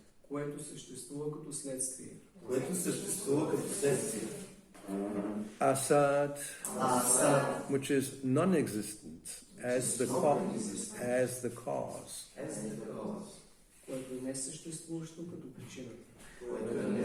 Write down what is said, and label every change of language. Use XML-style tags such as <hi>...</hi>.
<bg>Което съществува като следствие.</bg> <en>Asat, which is non-existent as the cause.</en> <bg>Което не е съществуващо като причина.</bg>